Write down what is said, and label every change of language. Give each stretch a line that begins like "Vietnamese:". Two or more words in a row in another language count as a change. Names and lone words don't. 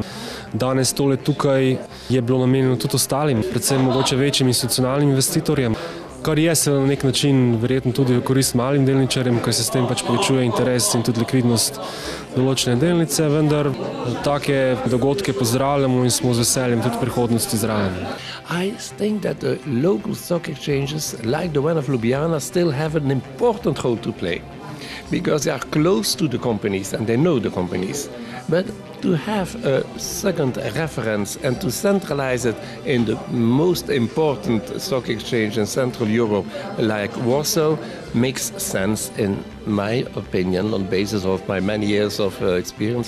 Slovenian: Danes tole tukaj je bilo namenjeno tudi ostalim, predvsem mogoče večjim institucionalnim investitorjem, kar je se na nek način verjetno tudi v korist malim delničarjem, ker se s tem povečuje interes in tudi likvidnost določene delnice, vendar take dogodke pozdravljamo in smo z veseljem tudi v prihodnosti zraven.
English: I think that the local stock exchanges, like the one of Ljubljana, still have an important role to play because they are close to the companies and they know the companies. But to have a second reference and to centralize it in the most important stock exchange in Central Europe, like Warsaw, makes sense in my opinion on basis of my many years of experience.